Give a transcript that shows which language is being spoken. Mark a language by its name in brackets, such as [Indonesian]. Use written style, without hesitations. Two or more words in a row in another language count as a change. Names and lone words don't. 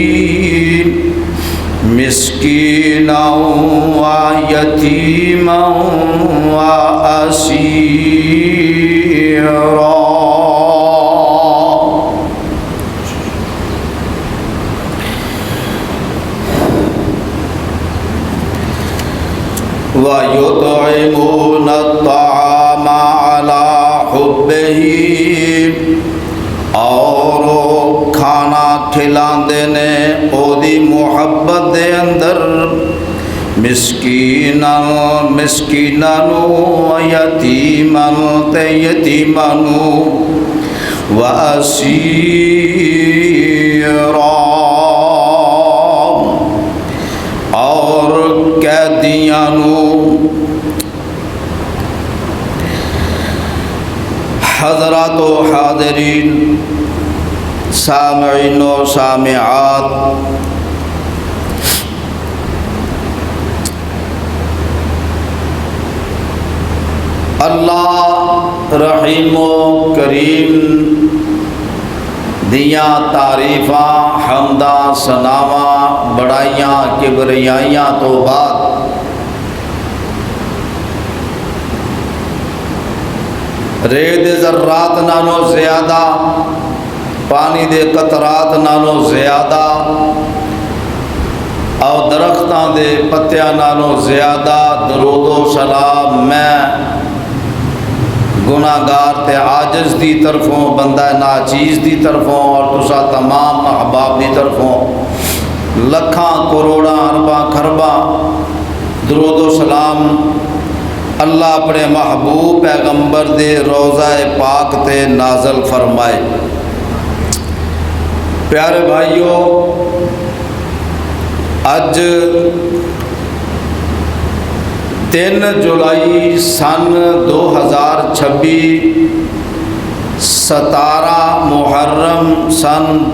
[Arabic] مسکینا ویتیما واسیرا وَيُطْعِمُونَ الطَّعَامَ عَلَى حُبِّهِ [Punjabi] اور کھانا کھلاندے نے اودی محبت دے اندر مسکیناں یتیماں تے یتیماں و اسیراں اور قیدیاں حضرات و حاضرین سامعین و سامعات، اللہ رحیم و کریم دیاں تعریفاں حمداں ثناواں بڑائیاں کبریائیاں تو بعد رید ذرات نالوں زیادہ، پانی دے قطرات نالوں زیادہ، اور درختاں دے پتیاں نالوں زیادہ درود و سلام میں گناہگار تے عاجز دی طرفوں، بندہ ناچیز دی طرفوں، اور تسا تمام احباب دی طرفوں لکھاں کروڑاں ارباں کھرباں درود و سلام اللہ اپنے محبوب پیغمبر دے روضہ پاک تے نازل فرمائے۔ پیارے بھائیو، اج 3 جولائی سن 2026 17 محرم سن